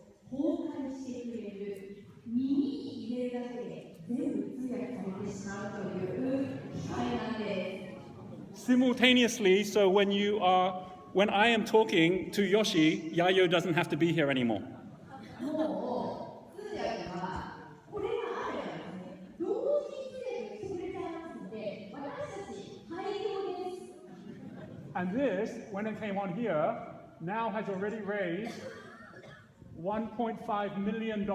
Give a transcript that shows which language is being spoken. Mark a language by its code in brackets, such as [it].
[ja] 公開してくれる、耳に入れるだけで全部通訳されてしまうという機械なんです。 [en] Simultaneously, so when I am talking to Yoshi, Yayo doesn't have to be here anymore. [ja] もう通訳はこれがあればですね、同時に通訳してくれちゃいますので、私たち大量です。 [en] And this, when it came on here, now has already raised $1.5 million.